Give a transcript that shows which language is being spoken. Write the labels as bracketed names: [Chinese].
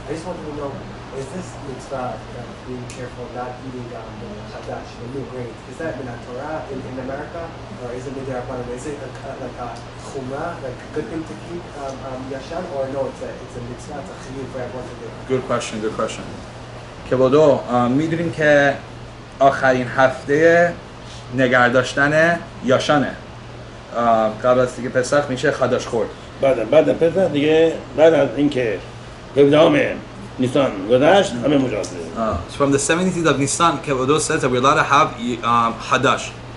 [English] I just wanted to know, is this mitzvah being careful not eating the chadash, the new grains? Is that in Torah in America, or is it midrabanan? Is it like a chumrah, like a good thing to keep yashan, or no? It's a mitzvah, it's a chiyuv for everyone to do. Good question. [Persian] کبودو میدونیم که آخرین هفته نگه داشتن یاشانه قبل از دیگه پسخ میشه خداش خورد. بعد پسخ دیگه بعد از اینکه 17 نیسان گذشت همه مجازه. [English] So from the 17th of Nisan, کبودو says that we're allowed to have hadash.